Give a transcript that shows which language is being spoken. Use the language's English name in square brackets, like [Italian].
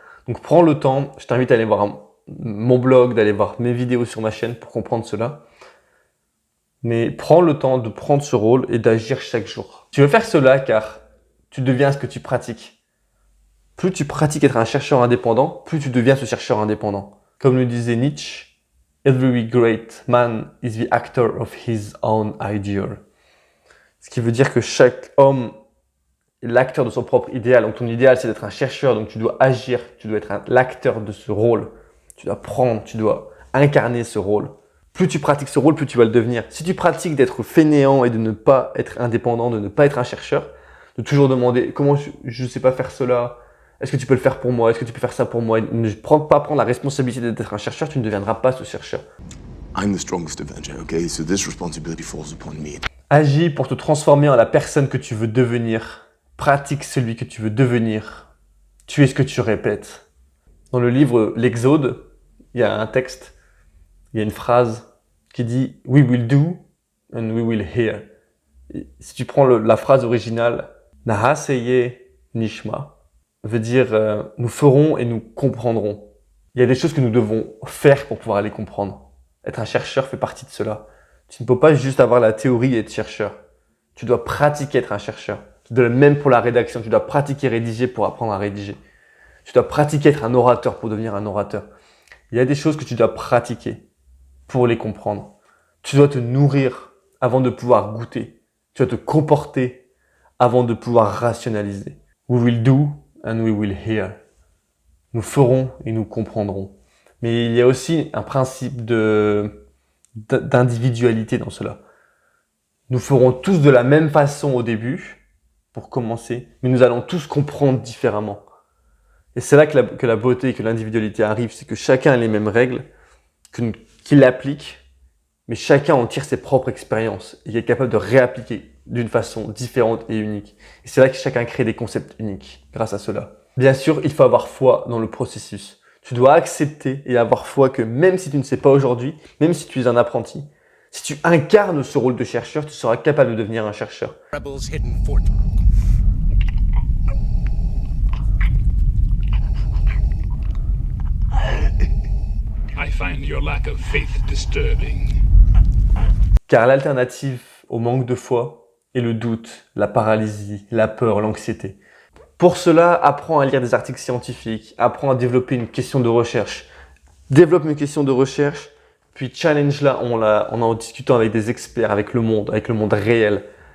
[French] Donc prends le temps, je t'invite à aller voir mon blog, d'aller voir mes vidéos sur ma chaîne pour comprendre cela. Mais prends le temps de prendre ce rôle et d'agir chaque jour. Tu veux faire cela car tu deviens ce que tu pratiques. Plus tu pratiques être un chercheur indépendant, plus tu deviens ce chercheur indépendant. Comme le disait Nietzsche, [English] Every great man is the actor of his own ideal. [French] Ce qui veut dire que chaque homme est l'acteur de son propre idéal. Donc ton idéal, c'est d'être un chercheur, donc tu dois agir, tu dois être l'acteur de ce rôle. Tu dois prendre, tu dois incarner ce rôle. Plus tu pratiques ce rôle, plus tu vas le devenir. Si tu pratiques d'être fainéant et de ne pas être indépendant, de ne pas être un chercheur, de toujours demander comment je ne sais pas faire cela, Est-ce que tu peux le faire pour moi? Est-ce que tu peux faire ça pour moi? Ne pas prendre la responsabilité d'être un chercheur, tu ne deviendras pas ce chercheur. [English] I'm the strongest Avenger, okay? So this responsibility falls upon me. [French] Agis pour te transformer en la personne que tu veux devenir. Pratique celui que tu veux devenir. Tu es ce que tu répètes. Dans le livre L'Exode, il y a un texte, il y a une phrase qui dit « [English] We will do and we will hear ». [French] Si tu prends la phrase originale « [Hebrew] Nahaseye nishma [French] », veut dire nous ferons et nous comprendrons. Il y a des choses que nous devons faire pour pouvoir les comprendre. Être un chercheur fait partie de cela. Tu ne peux pas juste avoir la théorie et être chercheur. Tu dois pratiquer être un chercheur. Même pour la rédaction, tu dois pratiquer rédiger pour apprendre à rédiger. Tu dois pratiquer être un orateur pour devenir un orateur. Il y a des choses que tu dois pratiquer pour les comprendre. Tu dois te nourrir avant de pouvoir goûter. Tu dois te comporter avant de pouvoir rationaliser. [English] We will do and we will hear. [French] Nous ferons et nous comprendrons. Mais il y a aussi un principe d'individualité dans cela. Nous ferons tous de la même façon au début, pour commencer, mais nous allons tous comprendre différemment. Et c'est là que la beauté et que l'individualité arrivent, c'est que chacun a les mêmes règles, qu'il applique, mais chacun en tire ses propres expériences et est capable de réappliquer d'une façon différente et unique. Et c'est là que chacun crée des concepts uniques grâce à cela. Bien sûr, il faut avoir foi dans le processus. Tu dois accepter et avoir foi que même si tu ne sais pas aujourd'hui, même si tu es un apprenti, si tu incarnes ce rôle de chercheur, tu seras capable de devenir un chercheur. [English] Rebels hidden fort. I find your lack of faith disturbing. [French] Car l'alternative au manque de foi est le doute, la paralysie, la peur, l'anxiété. Pour cela, apprends à lire des articles scientifiques, apprends à développer une question de recherche. Développe une question de recherche, puis challenge-la en discutant avec des experts, avec le monde réel.